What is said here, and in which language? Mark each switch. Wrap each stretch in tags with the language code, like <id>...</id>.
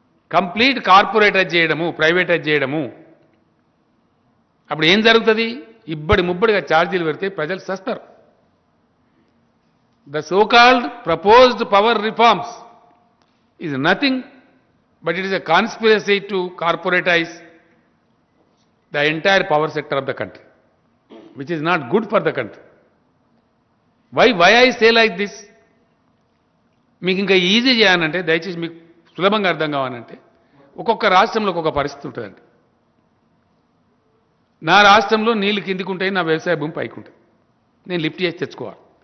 <te>Complete corporatise చేయడము, privatise చేయడము. అప్పుడు ఏం జరుగుతుంది? ఇబ్బడి ముబ్బడిగా ఛార్జీలు పెడితే ప్రజలు సస్తారు.</te> <en>The so called proposed power reforms is nothing but it is a conspiracy to corporatize the entire power sector of the country, which is not good for the country. Why I say like this?</en> <te>మీకు ఇంకా easy చేయాలంటే దయచేసి మీకు సులభంగా అర్థం కావాలంటే ఒక్కొక్క రాష్ట్రంలో ఒక్కొక్క పరిస్థితి ఉంటుందండి. నా రాష్ట్రంలో నీళ్లు కిందికి ఉంటాయి, నా వ్యవసాయ భూమి పైకి ఉంటుంది. నేను లిఫ్ట్ చేసి తెచ్చుకోవాలి.</te>